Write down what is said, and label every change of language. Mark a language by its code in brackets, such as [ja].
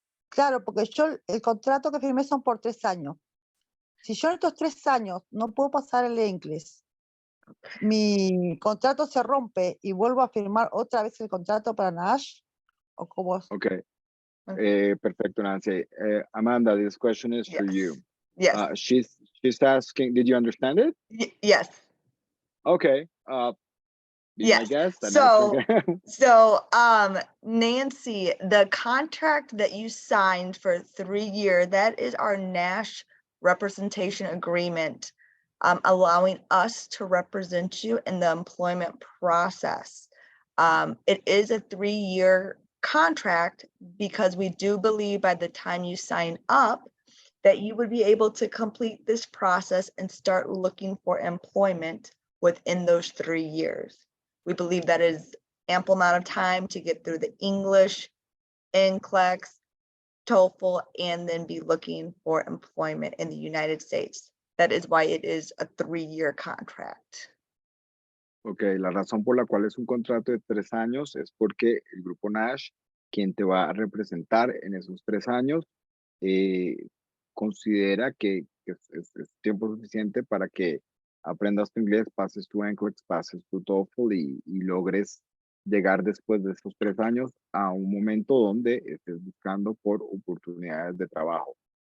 [es] Claro, porque yo el contrato que firmé son por 3 años. Si yo en estos 3 años no puedo pasar el inglés, mi contrato se rompe y vuelvo a firmar otra vez el contrato para NASH, ¿o cómo es? Ok, perfecto, Nancy. [en] Amanda, this question is for Yes. you. Yes. She's asking, did you understand it? Yes. Okay, be my Yes. guest. And So, Nancy, the contract that you signed for 3 years, that is our NASH representation agreement, allowing us to represent you in the employment process. It is a 3-year contract because we do believe by the time you sign up that you would be able to complete this process and start looking for employment within those 3 years. We believe that is ample amount of time to get through the English, NCLEX, TOEFL, and then be looking for employment in the United States. That is why it is a 3-year contract. [es] Ok, la razón por la cual es un contrato de 3 años es porque el grupo NASH, quien te va a representar en esos 3 años, considera que es tiempo suficiente para que aprendas tu inglés, pases tu NCLEX, pases tu TOEFL y logres llegar después de esos 3 años a un momento donde estés buscando por oportunidades de trabajo.